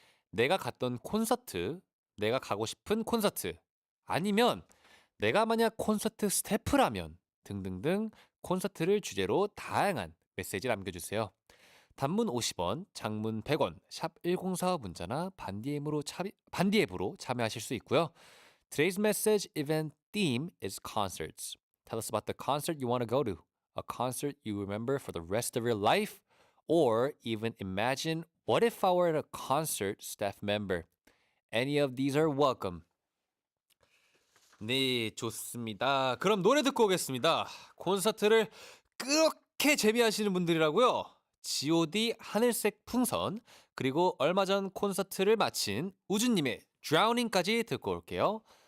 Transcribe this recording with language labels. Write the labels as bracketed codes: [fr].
[ko] 내가 갔던 콘서트, 내가 가고 싶은 콘서트, 아니면 내가 만약 콘서트 스태프라면 등등등 콘서트를 주제로 다양한 메시지 남겨주세요. 단문 50원, 장문 100원, 샵 1045 문자나 반디앱으로 참여하실 수 있고요. [en] Today's message event theme is concerts. Tell us about the concert you want to go to, a concert you remember for the rest of your life, or even imagine what if I were a concert staff member. Any of these are welcome. [ko] 네, 좋습니다. 그럼 노래 듣고 오겠습니다. 콘서트를 그렇게 재미하시는 분들이라고요. G.O.D 하늘색 풍선, 그리고 얼마 전 콘서트를 마친 우주님의 Drowning까지 듣고 올게요.